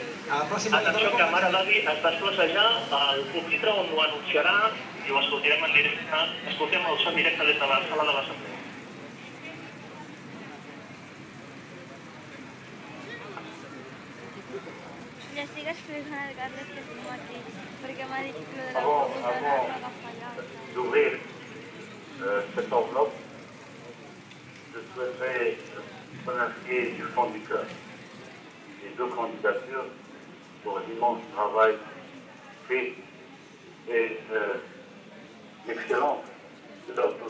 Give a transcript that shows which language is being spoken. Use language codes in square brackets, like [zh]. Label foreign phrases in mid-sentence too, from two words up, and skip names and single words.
[ca] Atenció que Mare d'Adi es desplaça ja al pupitre on ho anunciarà i ho escoltarem en directe, escoltem el so en directe des de la sala de l'Assemblea. Ja estic explicant al Carles que estic aquí, perquè m'ha dit que de la computadora va fallar. [fr] D'ouvrir cette enveloppe, je souhaiterais remercier du fond du cœur les deux candidatures pour l'immense travail fait et l'excellence de leur tous.